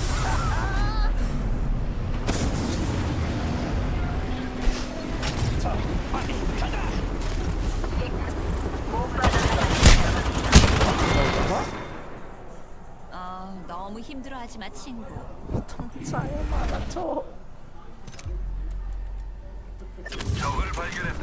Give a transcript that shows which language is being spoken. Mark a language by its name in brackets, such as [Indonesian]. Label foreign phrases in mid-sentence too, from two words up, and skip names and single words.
[Korean] 자, 빨리 가자. 못 받아서 너무 힘들어하지 마, 친구. [Indonesian] Saya mana, cuk? [Korean] 적을 발견했다.